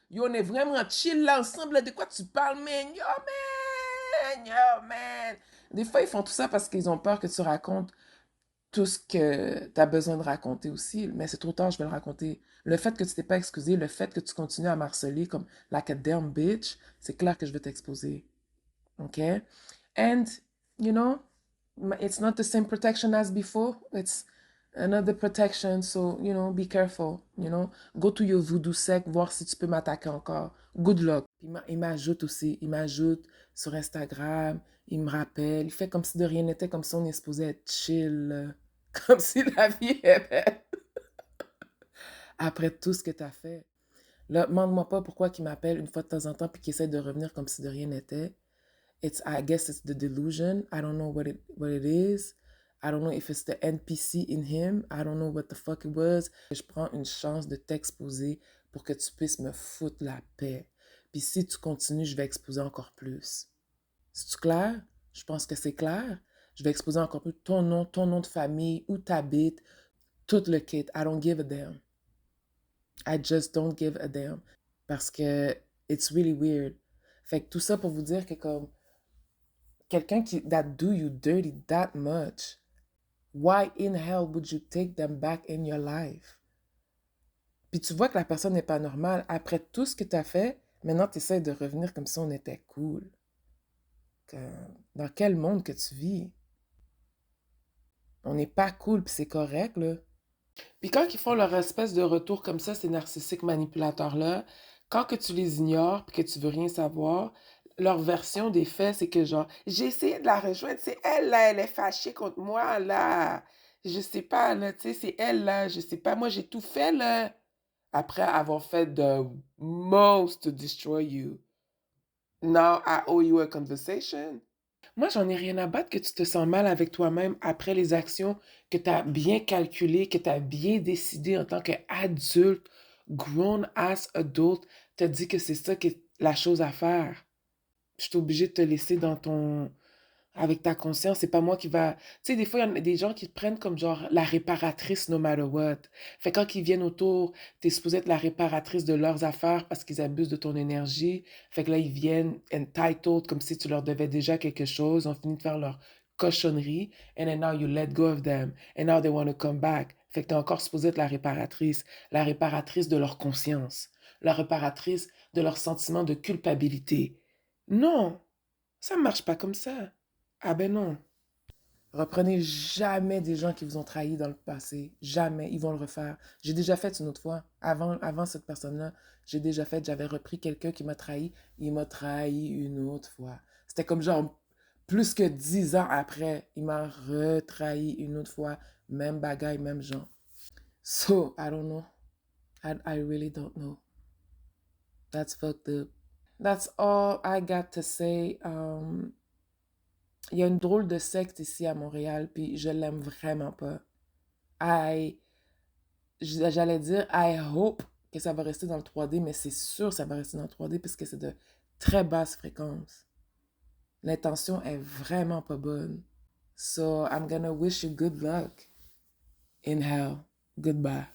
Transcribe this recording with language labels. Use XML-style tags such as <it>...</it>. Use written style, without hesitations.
<fr>Yo, on est vraiment chill là ensemble. Là. De quoi tu parles, man? Yo, man! Yo, man! Des fois, ils font tout ça parce qu'ils ont peur que tu racontes tout ce que tu as besoin de raconter aussi. Mais c'est trop tard, je vais le raconter. Le fait que tu t'es pas excusé, le fait que tu continues à m'harceler comme</fr> <en>like a damn bitch,</en> <fr>c'est clair que je vais t'exposer.</fr> <en>OK? And, you know, it's not the same protection as before. It's another protection. So, you know, be careful. You know, go to your voodoo sec,</en> <fr>voir si tu peux m'attaquer encore.</fr> <en>Good luck.</en> <fr>Il m'ajoute aussi. Il m'ajoute sur Instagram. Il me rappelle. Il fait comme si de rien n'était, comme si on est supposé être chill. Comme si la vie est belle. Après tout ce que tu as fait. Là, demande-moi pas pourquoi il m'appelle une fois de temps en temps puis qu'il essaie de revenir comme si de rien n'était.</fr> <en>I guess it's the delusion. I don't know what it is. I don't know if it's the NPC in him. I don't know what the fuck it was.</en> <fr>Je prends une chance de t'exposer pour que tu puisses me foutre la paix. Puis si tu continues, je vais exposer encore plus. C'est-tu clair? Je pense que c'est clair. Je vais exposer encore plus ton nom de famille, où t'habites, tout le kit.</fr> <en>I don't give a damn. I just don't give a damn.</en> <fr>Parce que</fr> <en>it's really weird.</en> <fr>Fait que tout ça pour vous dire que comme quelqu'un qui</fr> <en>that do you dirty that much, why in hell would you take them back in your life?</en> <fr>Puis tu vois que la personne n'est pas normale. Après tout ce que tu as fait, maintenant tu essaies de revenir comme si on était cool. Dans quel monde que tu vis? On n'est pas cool, puis c'est correct, là. Puis quand ils font leur espèce de retour comme ça, ces narcissiques manipulateurs-là, quand que tu les ignores puis que tu veux rien savoir, leur version des faits, c'est que genre, j'ai essayé de la rejoindre, c'est elle là, elle est fâchée contre moi là. Je sais pas là, tu sais, c'est elle là, je sais pas, moi j'ai tout fait là. Après avoir fait</fr> <en>the most to destroy you. Now I owe you a conversation.</en> <fr>Moi, j'en ai rien à battre que tu te sens mal avec toi-même après les actions que tu as bien calculées, que tu as bien décidé en tant qu'adulte,</fr> <en>grown-ass adult,</en> <fr>te dit que c'est ça qui est la chose à faire. Je suis obligée de te laisser dans ton... avec ta conscience, c'est pas moi qui va... Tu sais, des fois, il y en a des gens qui te prennent comme genre la réparatrice</fr> <en>no matter what.</en> <fr>Fait quand ils viennent autour, t'es supposée être la réparatrice de leurs affaires parce qu'ils abusent de ton énergie. Fait que là, ils viennent entitled comme si tu leur devais déjà quelque chose. Ils ont fini de faire leur cochonnerie.</fr> <en>And then now you let go of them. And now they want to come back.</en> <fr>Fait que t'es encore supposée être la réparatrice de leur conscience, la réparatrice de leur sentiment de culpabilité. Non, ça ne marche pas comme ça. Ah ben non. Reprenez jamais des gens qui vous ont trahi dans le passé. Jamais. Ils vont le refaire. J'ai déjà fait une autre fois. Avant cette personne-là, j'ai déjà fait, j'avais repris quelqu'un qui m'a trahi. Il m'a trahi une autre fois. C'était comme genre plus que 10 ans après. Il m'a retrahi une autre fois. Même bagaille, même genre.</fr> <en>So, I don't know. I really don't know. That's fucked up. That's all I got to say.</en> <fr>Il y a une drôle de secte ici à Montréal, puis je l'aime vraiment pas. I, j'allais dire</fr> <en>I hope</en> <fr>que ça va rester dans le 3D, mais c'est sûr que ça va rester dans le 3D parce que c'est de très basse fréquence. L'intention est vraiment pas bonne.</fr> <en>So I'm gonna wish you good luck in hell. Goodbye.</en>